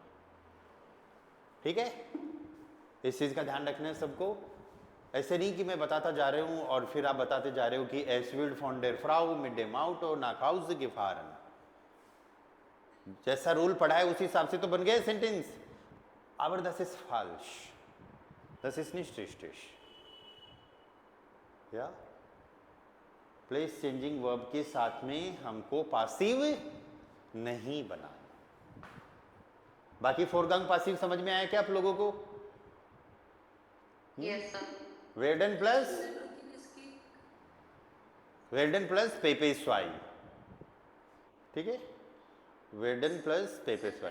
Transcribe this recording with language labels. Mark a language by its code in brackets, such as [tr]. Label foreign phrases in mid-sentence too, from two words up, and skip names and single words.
[hi] ठीक है, इस चीज का ध्यान रखना है सबको। ऐसे नहीं कि मैं बताता जा रहा हूं और फिर आप बताते जा रहे हो कि [de] Es wird von der Frau mit dem Auto nach Hause gefahren. [hi] जैसा रूल पढ़ा है उसी हिसाब से तो बन गया सेंटेंस। [de] aber das ist falsch। Das ist nicht richtig. [hi] या [en] place changing verb [hi] के साथ में हमको पासिव नहीं बनाना। बाकी फोरगॉन पासिव समझ में आया क्या आप लोगों को? [en] Yes sir. [de] werden plus PP zwei, [hi] ठीक है, [de] werden plus PP zwei.